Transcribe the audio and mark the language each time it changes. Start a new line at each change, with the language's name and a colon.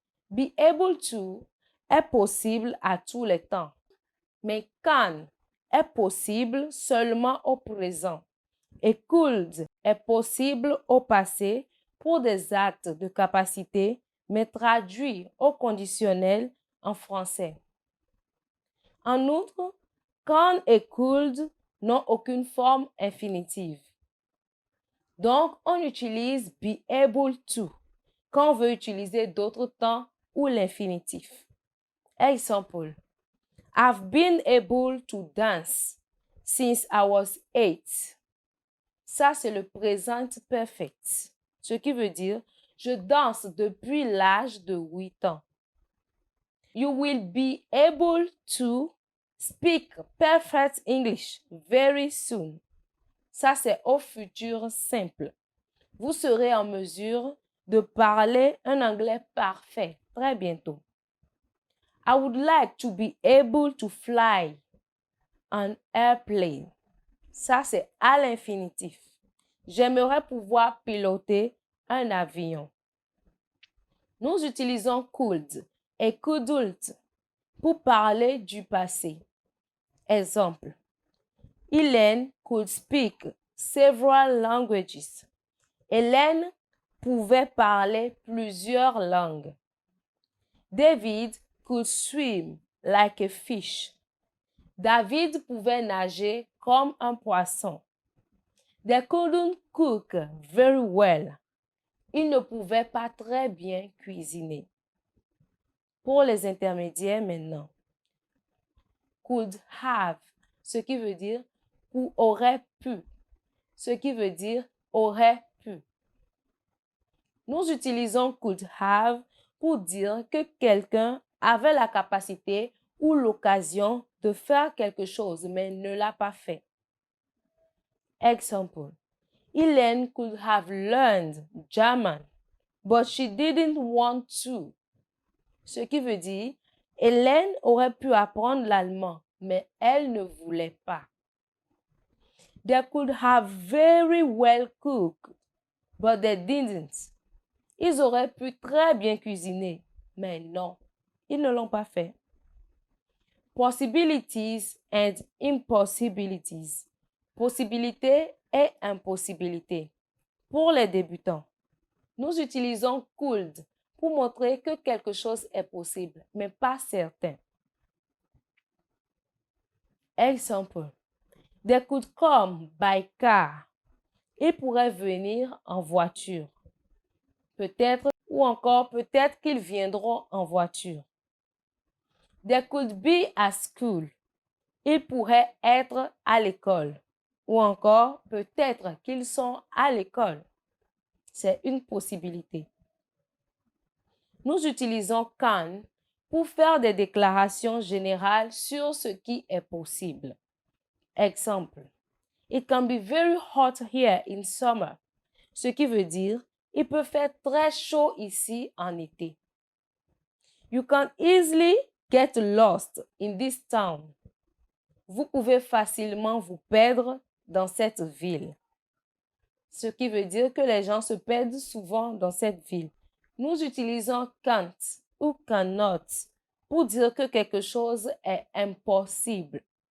French: Be able to est possible à tous les temps, mais can est possible seulement au présent et could est possible au passé pour des actes de capacité, mais traduit au conditionnel en français. En outre, can et could n'ont aucune forme infinitive. Donc, on utilise be able to quand on veut utiliser d'autres temps ou l'infinitif.
English: Exemple, I've been able to dance since I was 8.
French: Ça, c'est le present perfect, ce qui veut dire je danse depuis l'âge de 8 ans.
English: You will be able to speak perfect English very soon.
French: Ça, c'est au futur simple. Vous serez en mesure de parler un anglais parfait très bientôt.
English: I would like to be able to fly an airplane.
French: Ça, c'est à l'infinitif. J'aimerais pouvoir piloter un avion. Nous utilisons could et couldn't pour parler du passé. Exemple.
English: Hélène could speak several languages.
French: Hélène pouvait parler plusieurs langues.
English: David could swim like a fish.
French: David pouvait nager comme un poisson.
English: They couldn't cook very well.
French: Ils ne pouvaient pas très bien cuisiner. Pour les intermédiaires maintenant. Could have, ce qui veut dire ou aurait pu, ce qui veut dire aurait pu. Nous utilisons could have pour dire que quelqu'un avait la capacité ou l'occasion de faire quelque chose, mais ne l'a pas fait.
English: Example. Hélène could have learned German, but she didn't want to.
French: Ce qui veut dire, Hélène aurait pu apprendre l'allemand, mais elle ne voulait pas.
English: They could have very well cooked, but they didn't.
French: Ils auraient pu très bien cuisiner, mais non, ils ne l'ont pas fait.
English: Possibilities and impossibilities.
French: Possibilité et impossibilité. Pour les débutants, nous utilisons could pour montrer que quelque chose est possible, mais pas certain.
English: Exemple. They could come by car.
French: Ils pourraient venir en voiture. Peut-être, ou encore peut-être qu'ils viendront en voiture.
English: They could be at school.
French: Ils pourraient être à l'école. Ou encore, peut-être qu'ils sont à l'école. C'est une possibilité. Nous utilisons can pour faire des déclarations générales sur ce qui est possible. Exemple.
English: It can be very hot here in summer.
French: Ce qui veut dire, il peut faire très chaud ici en été.
English: You can easily get lost in this town.
French: Vous pouvez facilement vous perdre dans cette ville. Ce qui veut dire que les gens se perdent souvent dans cette ville. Nous utilisons can't ou cannot pour dire que quelque chose est impossible.